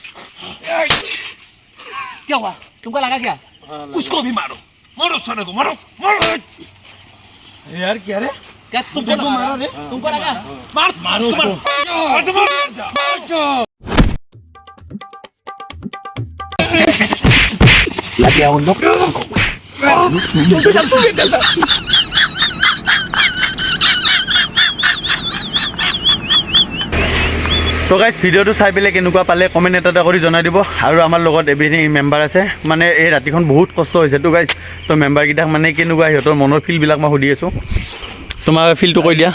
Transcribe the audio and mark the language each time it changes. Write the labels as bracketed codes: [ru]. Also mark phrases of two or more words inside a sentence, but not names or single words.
[hi] क्या हुआ तुमको लगा क्या उसको भी मारो मारो सोने को मारो मारो यार क्या रे क्या तुमको मारो रे तुमको लगा मार मारो लग गया उन लोग [as] তো গাইজ ভিডিঅ'টো চাই পেলাই কেনেকুৱা পালে কমেণ্ট এটা কৰি জনাই দিব আৰু আমাৰ লগত এভৰিথিং মেম্বাৰ আছে মানে এই ৰাতিখন বহুত কষ্ট হৈছে তো গাইজ তো মেম্বাৰকেইটাক মানে কেনেকুৱা সিহঁতৰ মনৰ ফিলবিলাক মই সুধি আছোঁ তোমাৰ ফিলটো কৈ দিয়া